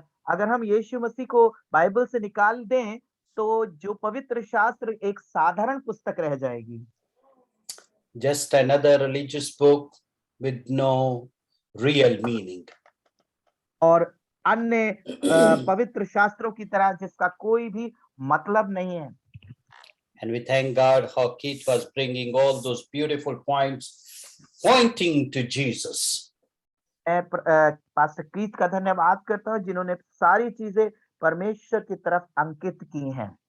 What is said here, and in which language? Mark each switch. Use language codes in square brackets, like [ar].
[hi] अगर हम यीशु मसीह को बाइबल से निकाल दें तो जो पवित्र शास्त्र एक साधारण पुस्तक रह जाएगी. [en] just another religious book with no real meaning. [hi] और अन्य पवित्र शास्त्रों की तरह जिसका कोई भी मतलब नहीं है. [en] And we thank God how Keith was bringing all those beautiful points pointing to Jesus. [hi] मैं पास्टर कीथ का धन्यवाद करता हूँ जिन्होंने सारी चीजें परमेश्वर की तरफ अंकित की हैं.